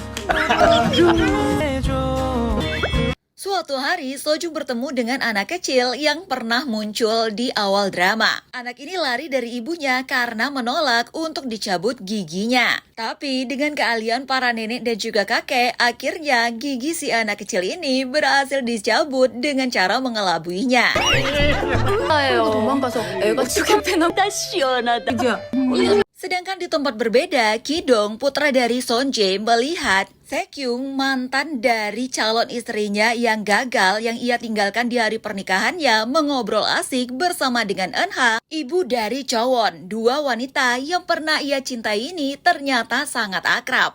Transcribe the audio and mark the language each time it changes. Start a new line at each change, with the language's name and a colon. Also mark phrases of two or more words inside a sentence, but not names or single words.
Indonesian: Suatu hari, Sojung bertemu dengan anak kecil yang pernah muncul di awal drama. Anak ini lari dari ibunya karena menolak untuk dicabut giginya. Tapi dengan keahlian para nenek dan juga kakek, akhirnya gigi si anak kecil ini berhasil dicabut dengan cara mengelabuinya.
Korean: 도망가서 애가 죽겠대 나 시원하다.
Indonesian: Sedangkan di tempat berbeda, Kidong, putra dari Sonjae, melihat Sekyung, mantan dari calon istrinya yang gagal yang ia tinggalkan di hari pernikahannya, mengobrol asik bersama dengan Eunha, ibu dari Chowon. Dua wanita yang pernah ia cintai ini ternyata sangat akrab.